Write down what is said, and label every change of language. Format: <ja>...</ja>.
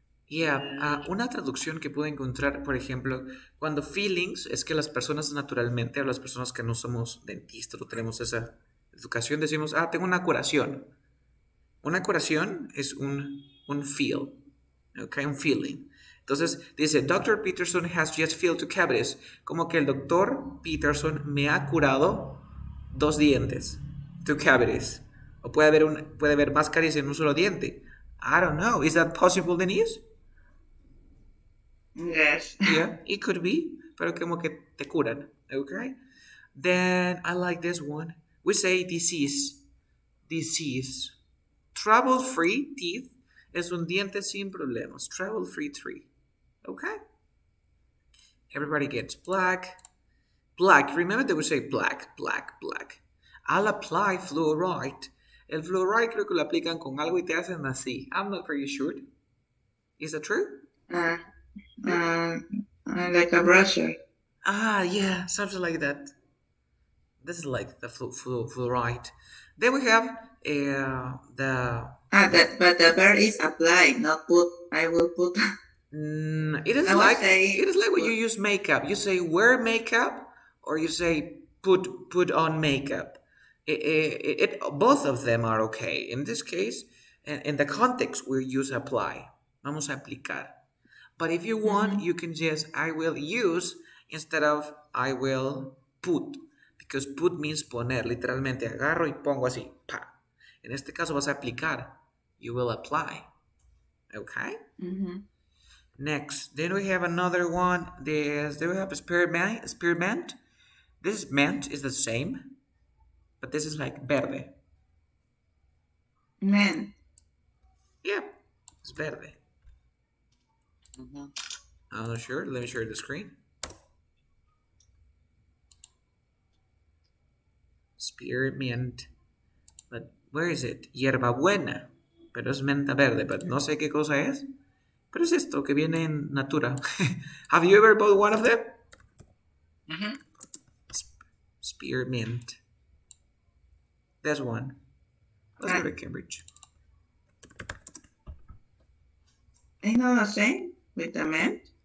<es>Yeah, una traducción que puedo encontrar, por ejemplo, cuando feelings es que las personas naturalmente, o las personas que no somos dentistas o tenemos esa educación, decimos, tengo una curación. Una curación es un feel, okay, un feeling. Entonces dice, Dr.</es> <en>Peterson has just filled 2 cavities.</en> <es>Como que el doctor Peterson me ha curado 2 dientes, 2 cavities. O puede haber más caries en un solo diente.</es> <en>I don't know. Is that possible, Denise? Yes. Yeah, it could be,</en> <es>pero como que te curan.</es> <en>Okay? Then I like this one. We say disease. Disease.</en> <es>Trouble-free teeth es un diente sin problemas.</es> <en>Trouble-free tree.</en> <es>Okay?</es> <en>Everybody gets black. Black. Remember that we say black, black, black. I'll apply fluoride.</en> <es>El fluoride creo que lo aplican con algo y te hacen así.</es> <en>I'm not pretty sure. Is that true? Uh, like a brusher. Ah, yeah, something like that. This is like the fluoride. Then we have the. But the verb is apply, not put. I will put. It is I would like say it is like when put. you use makeup. You say wear makeup, or you say put on makeup. Both of them are okay. In this case, in the context, we use apply.</en> <es>Vamos a aplicar.</es> <en>But if you want, you can just I will use instead of I will put. Because put means poner.</en> <es>Literalmente agarro y pongo así. Pa. En este caso vas a aplicar.</es> <en>You will apply. Okay? Next. Then we have another one. Then we have spearmint. Spearmint. This mint is the same. But this is like verde. Man. Yeah. It's verde. I'm not sure. Let me share the screen. Spearmint. But where is it? Hierbabuena.</en> <es>Pero es menta verde, but no sé qué cosa es. Pero es esto que viene en Natura.</es> <en>Have you ever bought one of them? Spearmint. There's one. Let's go to Cambridge. Ain't not the same with the mint?</en>